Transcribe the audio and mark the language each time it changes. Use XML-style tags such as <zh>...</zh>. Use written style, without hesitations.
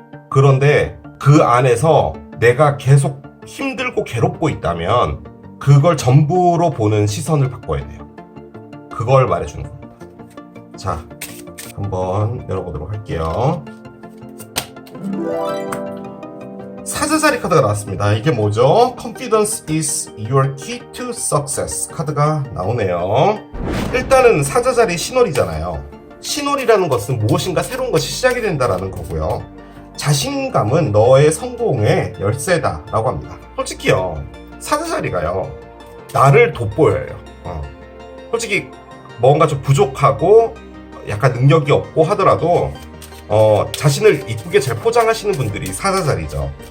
<ko>그런데 그 안에서 내가 계속 힘들고 괴롭고 있다면 그걸 전부로 보는 시선을 바꿔야 돼요. 그걸 말해주는 겁니다. 자, 한번 열어보도록 할게요. 사자자리 카드가 나왔습니다. 이게 뭐죠?</ko> <en>Confidence is your key to success</en> <ko>카드가 나오네요. 일단은 사자자리 신월이잖아요. 신월이라는 것은 무엇인가 새로운 것이 시작이 된다라는 거고요. 자신감은 너의 성공의 열쇠다라고 합니다. 솔직히요, 사자자리가요, 나를 돋보여요. 솔직히 뭔가 좀 부족하고 약간 능력이 없고 하더라도 자신을 이쁘게 잘 포장하시는 분들이 사자자리죠.</ko>